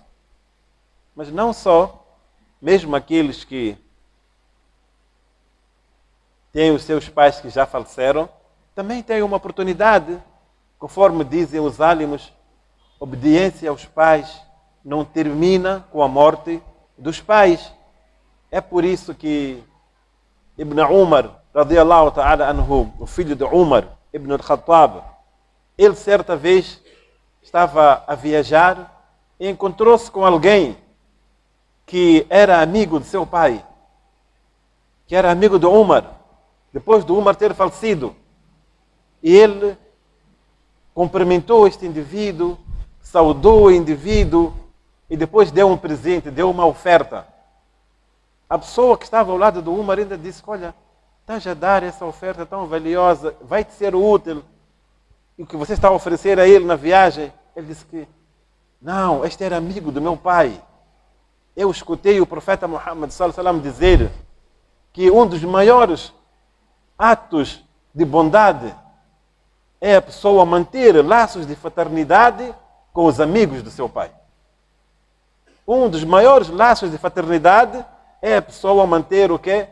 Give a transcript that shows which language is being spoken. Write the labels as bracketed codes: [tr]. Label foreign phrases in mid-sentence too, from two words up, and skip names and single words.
[pt] Mas não só, mesmo aqueles que têm os seus pais que já faleceram, também têm uma oportunidade, conforme dizem os álamos, obediência aos pais não termina com a morte dos pais. É por isso que Ibn Umar, [ar] رضي الله تعالى عنه, [pt] o filho de Umar, Ibn al-Khattab, ele certa vez estava a viajar e encontrou-se com alguém que era amigo de seu pai, que era amigo de Umar, depois de Umar ter falecido. E ele cumprimentou este indivíduo, saudou o indivíduo e depois deu um presente, deu uma oferta. A pessoa que estava ao lado do Umar ainda disse: olha, estás a dar essa oferta tão valiosa, vai te ser útil, e o que você está a oferecer a ele na viagem? Ele disse que não, este era amigo do meu pai. Eu escutei o profeta Muhammad [ar] صلى الله عليه وسلم [pt] dizer que um dos maiores atos de bondade é a pessoa manter laços de fraternidade com os amigos do seu pai. Um dos maiores laços de fraternidade é a pessoa manter o quê?